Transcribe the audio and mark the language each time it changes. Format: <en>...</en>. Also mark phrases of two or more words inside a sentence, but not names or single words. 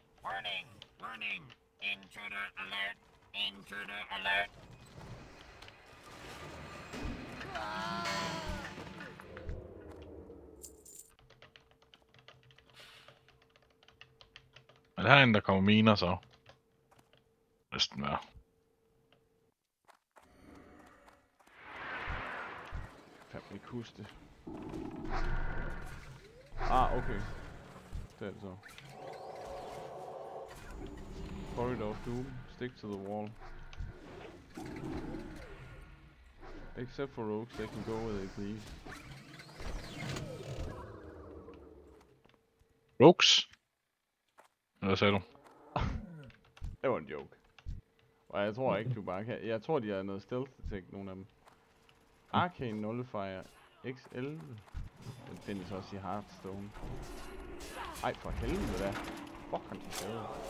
<en>Warning! Warning! Intruder alert! Intruder alert!</en> <da>Men her er en, der kommer miner så. Næsten være. Jeg kan ikke huske det. Ah, okay. Det er det så.</da> <en>Corridor of Doom. Stick to the wall. Except for rogues, they can go where they please. Rogues?</en> <da>Hvad sagde du? Det var en joke. Og jeg tror ikke, du bare kan... Jeg tror, de har noget</da> <en>stealth attack,</en> <da>nogle af dem. Arcane Nullifier X11. Den findes også i Hearthstone. Ej, for helvede da. Fuck, han er skadet.</da>